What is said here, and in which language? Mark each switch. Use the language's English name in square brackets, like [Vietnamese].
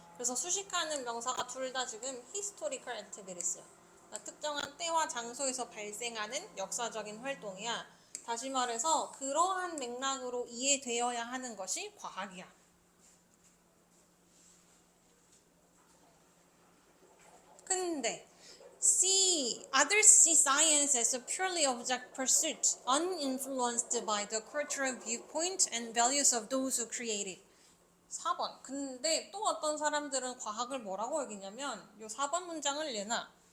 [Korean] 그래서 수식하는 명사가 둘 다 지금 [English] historical activities [Korean] 야. 그러니까 특정한 때와 장소에서 발생하는 역사적인 활동이야. 다시 말해서 그러한 맥락으로 이해되어야 하는 것이 과학이야. 근데 [English] others see science as a purely object pursuit, uninfluenced by the cultural viewpoint and values of those who create it. [Korean] 4번. 근데 또 어떤 사람들은 과학을 뭐라고 여기냐면 요 4번 문장을 내놔.